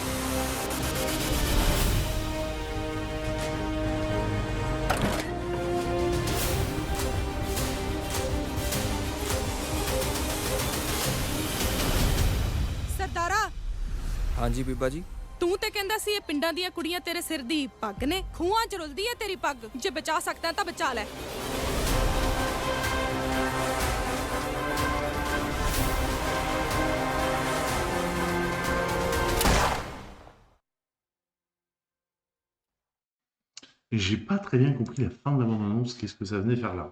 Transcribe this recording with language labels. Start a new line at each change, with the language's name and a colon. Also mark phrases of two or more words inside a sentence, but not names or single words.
Punjabi: ਸਰਦਾਰਾ ਹਾਂਜੀ ਬੀਬਾ ਜੀ ਤੂੰ ਤੇ ਕਹਿੰਦਾ ਸੀ ਇਹ ਪਿੰਡਾਂ ਦੀਆਂ ਕੁੜੀਆਂ ਤੇਰੇ ਸਿਰ ਦੀ ਪੱਗ ਨੇ ਖੂਹਾਂ 'ਚ ਰੁਲਦੀ ਹੈ ਤੇਰੀ ਪੱਗ ਜੇ ਬਚਾ ਸਕਦਾ ਤਾਂ ਬਚਾ ਲੈ
French: J'ai pas très bien compris la fin de la bande-annonce, qu'est-ce que ça venait faire là.